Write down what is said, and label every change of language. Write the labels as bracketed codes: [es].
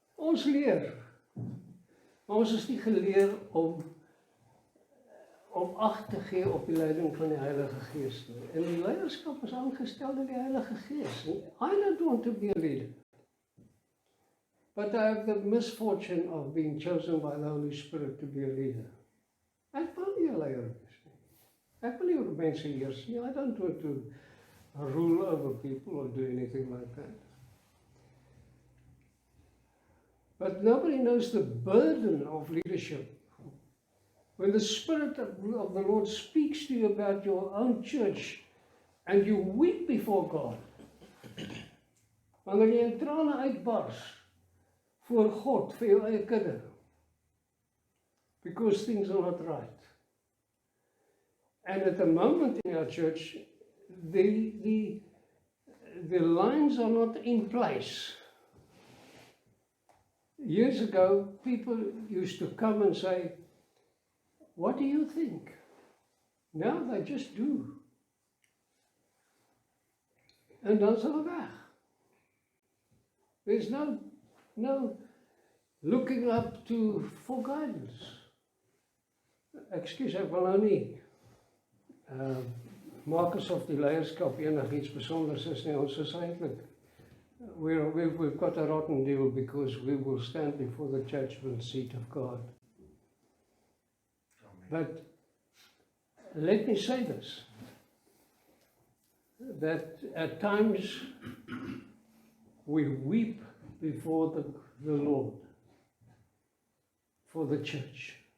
[af] Ons leer, maar ons is nie geleer om ag te gee op die leiding van die Heilige Gees nie. En die leierskap is aangestel deur die Heilige Gees. [en] I don't want to be a leader. But I have the misfortune of being chosen by the Holy Spirit to be a leader. [af] Ek wil nie 'n leier wees nie. Ek wil nie oor mense heers nie. [en] I don't want to rule over people or do anything like that. But nobody knows the burden of leadership. When the Spirit of the Lord speaks to you about your own church and you weep before God, [af] wanneer jy in trane uitbars voor God, vir jou eie kudde, [en] because things are not right. And at the moment in our church, the lines are not in place. Years ago, people used to come and say, what do you think? Now they just do. [af] En dan is hulle weg. [en] There's no looking up for guidance. [af] Excuse, ek wil nou nie maak asof die leierskap enigiets besonders is nie. Ons is eintlik, [en] we've got a rotten deal because we will stand before the judgment seat of God. But let me say this, that at times we weep before the Lord for the church.